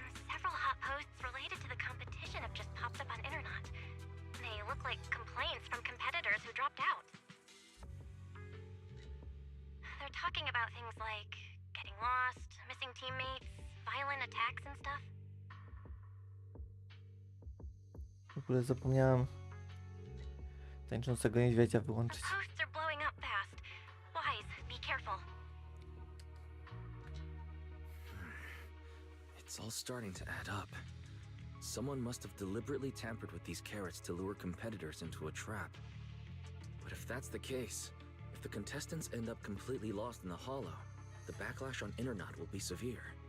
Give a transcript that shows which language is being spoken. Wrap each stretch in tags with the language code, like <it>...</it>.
<en>Several hot posts related to the competition have just popped up on Internet. They look like complaints from competitors who dropped out. talking about things like getting lost, missing teammates, violent attacks and stuff.</en> <pl>W ogóle zapomniałem tańczącego niedźwiedzia</pl> <en>The</en> <pl>wyłączyć.</pl> <en>posts are blowing up fast. Wise, be careful. It's all starting to add up. Someone must have deliberately tampered with these carrots to lure competitors into a trap. But if that's the case, if the contestants end up completely lost in the hollow, the backlash on Internet will be severe.</en>